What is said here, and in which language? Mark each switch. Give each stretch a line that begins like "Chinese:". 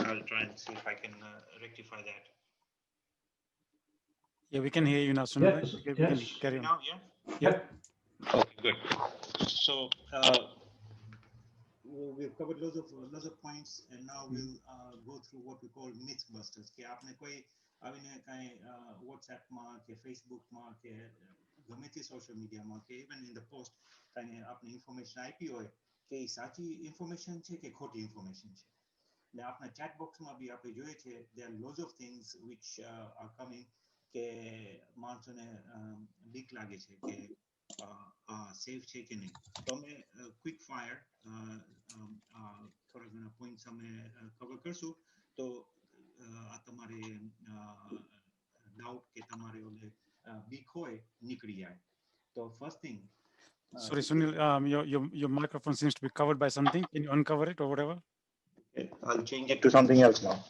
English: I'll try and see if I can rectify that. Yeah, we can hear you now, Sunil. Yes, We yes. can carry on. Now, yeah? Yeah. Okay, good. So we've covered loads of points, and now we'll go through what we call myth busters.
Gujarati: કે આપને કોઈ આવીને કાંઈ WhatsApp માં કે Facebook માં કે ગમે તે સોશિયલ મીડિયામાં કે
English: even in the post
Gujarati: કાંઈ આપને ઇન્ફોર્મેશન આપી હોય કે એ સાચી ઇન્ફોર્મેશન છે કે ખોટી ઇન્ફોર્મેશન છે. એટલે આપણા ચેટ બોક્સમાં બી આપણે જોઈએ છે
English: there are loads of things which are coming
Gujarati: કે માણસોને બીક લાગે છે કે સેફ છે કે નહીં. તો અમે ક્વિક ફાયર થોડા ઘણા પોઈન્ટ્સ અમે કવર કરશું. તો આ તમારે ડાઉટ કે તમારે ઓલે બીક હોય નીકળી જાય. તો first thing.
English: Sorry, Sunil, your microphone seems to be covered by something. Can you uncover it or whatever? I'll change it to something else now.